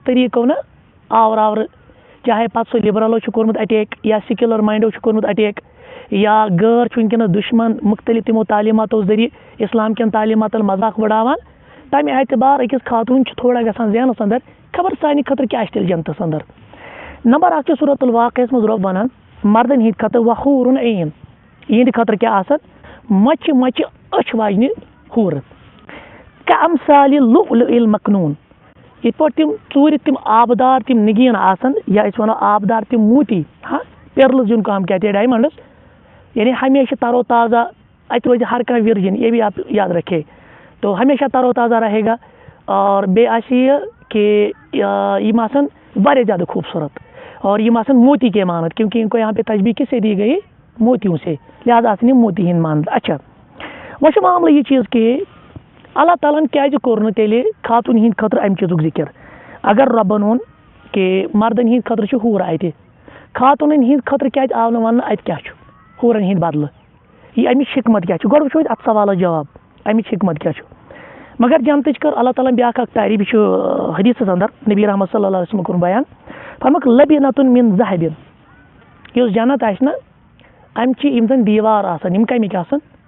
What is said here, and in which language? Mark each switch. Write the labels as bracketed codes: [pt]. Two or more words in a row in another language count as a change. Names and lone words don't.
[ks] طریٖقو نہ آورٕ چاہے پتہٕ سُہ لِبرلو چھُ کوٚرمُت اٹیک یا سیکیولر ماینڈو چھُ کوٚرمُت اٹیک یا غٲر چھُ وٕنکیٚنس دُشمن مختلف تِمو تعلیٖماتو ذٔریعہٕ اسلام کٮ۪ن تعلیٖماتن مذاق وٕڈاوان تمہِ اعتبار أکِس خاتوٗن چھُ تھوڑا گژھان ذہنس انٛدر خبر سانہِ خٲطرٕ کیاہ آسہِ تیٚلہِ جنتس انٛدر نمبر 1 چھُ سورۃ الواقعس منٛز رۄب ونان مردن ہِنٛدِ خٲطرٕ [ar] وحوٗر عین [ks] یِہنٛدِ خٲطرٕ کیاہ آسان مۄچہِ مۄچہِ أچھ واجنہِ ہوٗرٕ [ar] کامثال اللؤلؤ المکنوٗن [ks] یِتھ پٲٹھۍ تِم ژوٗرِ تِم آبدار تِم نگیٖن آسن یا أسۍ وَنو آبدار تِم موتی پیرلز [ur] جن کو ہم کہتے ہیں ڈائمنڈس [ks] یعنی ہمیشہ ترو تازہ اتہِ روزِ ہر کانٛہہ ورجن [ur] یہ بھی آپ یاد رکھے تو ہمیشہ ترو تازہ رہے گا [ks] اور بیٚیہِ آسہِ یہِ کہ یِم آسن واریاہ زیادٕ خوٗبصوٗرت اور یِم آسن موتی کے مانت [ur] کیونکہ ان کو یہاں پہ تشبیہ کس سے دی گئی موتیوں سے لہٰذا [ks] آسن یِم موتی ہِنٛدۍ مانت اچھا وۄنۍ چھُ معاملہٕ یہِ چیٖز کہ اللہ تعالیٰ ہن کیازِ کوٚر نہٕ تیٚلہِ خاتوٗن ہِنٛدِ خٲطرٕ امہِ چیٖزُک ذِکر اگر رۄبن ووٚن کہ مردن ہِنٛدِ خٲطرٕ چھُ ہوٗرٕ اَتہِ خاتوٗنن ہِنٛدِ خٲطرٕ کیازِ آو نہٕ وننہٕ اَتہِ کیاہ چھُ ہوٗرن ہِنٛدِ بدلہٕ یہِ امِچ حکمت کیاہ چھِ گۄڈٕ وٕچھو أسۍ اتھ سوالس جواب امِچ حکمت کیاہ چھُ مگر جنتٕچ کٔر اللہ تعالیٰ ہن بیٛاکھ اکھ تعریٖف یہِ چھُ حدیٖثس انٛدر نبی رحمت [ar] صلی اللہ علیہ وسلم [ks] کوٚرُن بیان فرمووُکھ [ar] لبیٖنتُن من ذہبِن [ks] یُس جنت آسہِ نہ امہِ چہِ یِم زن دیوار آسن یِم کمِکۍ آسن